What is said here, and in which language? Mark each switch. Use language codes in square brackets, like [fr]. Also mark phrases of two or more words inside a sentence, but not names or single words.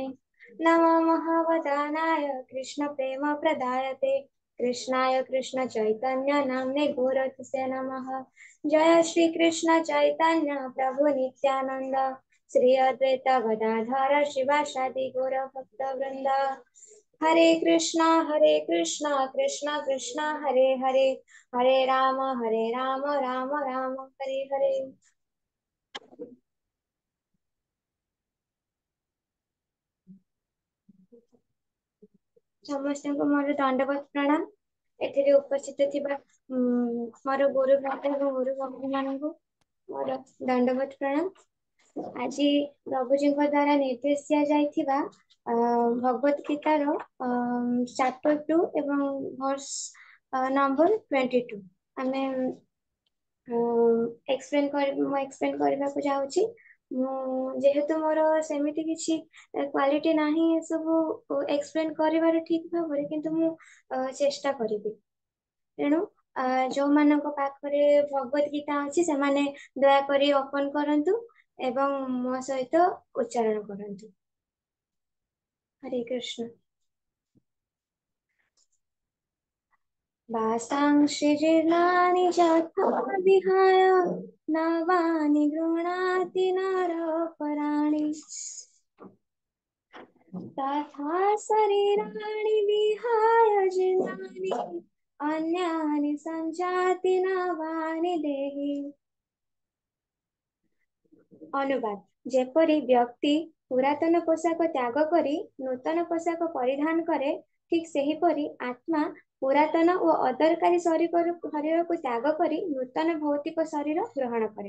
[sa] नमो महावदानाय कृष्ण प्रेम प्रदायते कृष्णाय कृष्ण चैतन्य नाम्ने गौरतसे नमः। जय श्री कृष्ण चैतन्य प्रभु नित्यानंद श्री अद्वैत गदाधर शिवासादि गौर भक्त वृंद। हरे कृष्णा कृष्णा कृष्णा हरे हरे हरे राम राम राम हरे हरे। [or] ସମସ୍ତ କୁ ମୋର ଦଣ୍ଡବତ ପ୍ରଣାମ। ଏଥିରେ ଉପସ୍ଥିତ ଥିବା ମୋର ଗୁରୁ ଭକ୍ତ ଏବଂ ଗୁରୁ ଭକ୍ତ ମାନଙ୍କ ମୋର ଦଣ୍ଡବତ ପ୍ରଣାମ। ଆଜି ପ୍ରଭୁ ଜୀ ଦ୍ୱାରା ନିର୍ଦ୍ଦେଶ ଦିଆ ଯାଇଥିବା ଭଗବତ ଗୀତାର ଚାପ୍ଟର 2 ଏବଂ [en] verse number [or] 22 ଆମେ ଏକ୍ସପ୍ଲେନ କରିବା କୁ ଯାଉଛି। ଯେହେତୁ ମୋର ସେମିତି କିଛି କ୍ୱାଲିଟି ନାହିଁ ଏ ସବୁ ଏକ୍ସପ୍ଲେନ କରିବାର ଠିକ ଭାବରେ କିନ୍ତୁ ମୁଁ ଚେଷ୍ଟା କରିବି। ତେଣୁ ଯେଉଁ ମାନଙ୍କ ପାଖରେ ଭଗବତ ଗୀତା ଅଛି ସେ ମାନେ ଦୟା କରି ଓପନ କରନ୍ତୁ ଏବଂ ମୋ ସହିତ ଉଚ୍ଚାରଣ କରନ୍ତୁ। [sa] हरे कृष्ण। वासांसि जीर्णानि यथा विहाय नवानि गृह्णाति नरपराणि तथा शरीराणि विहाय जीर्णानि अन्यानि सञ्जाति नवानि देहि। [or] ଅନୁବାଦ ଯେପରି ବ୍ୟକ୍ତି ପୁରାତନ ପୋଷାକ ତ୍ୟାଗ କରି ନୂତନ ପୋଷାକ ପରିଧାନ କରେ ଠିକ ସେହିପରି ଆତ୍ମା ପୁରାତନ ଓ ଅଦରକାରୀ ଶରୀର କୁ ତ୍ୟାଗ କରି ନୂତନ ଭୌତିକ ଶରୀର ଗ୍ରହଣ କରେ।